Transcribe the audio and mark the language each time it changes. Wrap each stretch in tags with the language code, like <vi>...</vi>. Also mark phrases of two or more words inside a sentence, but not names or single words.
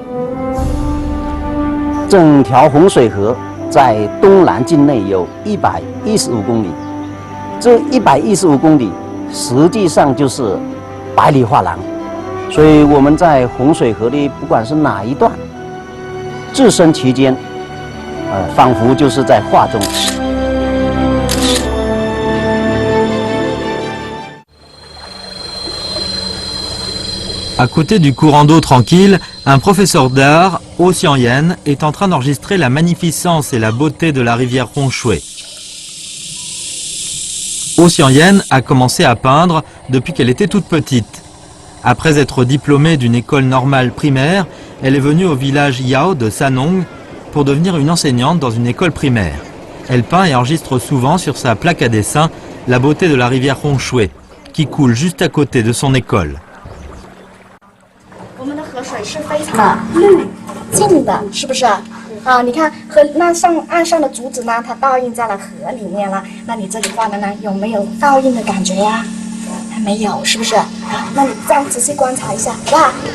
<zh>整条洪水河在东南境内有115公里，这115公里实际上就是百里画廊，所以我们在洪水河的不管是哪一段，置身其间，仿佛就是在画中。</zh> <fr>À côté du courant d'eau tranquille, un professeur d'art, Oh Xiangyan, est en train d'enregistrer la magnificence et la beauté de la rivière Hongshui. Oh Xiangyan a commencé à peindre depuis qu'elle était toute petite. Après être diplômée d'une école normale primaire, elle est venue au village Yao de Sanong pour devenir une enseignante dans une école primaire. Elle peint et enregistre souvent sur sa plaque à dessin la beauté de la rivière Hongshui, qui coule juste à côté de son école.</fr> <zh>我们的河水是非常的绿净的，是不是？啊，你看河那岸上的竹子呢，它倒映在了河里面了。那你这里画的呢，有没有倒映的感觉呀？还没有，是不是？啊，那你这样仔细观察一下，好不好？</zh>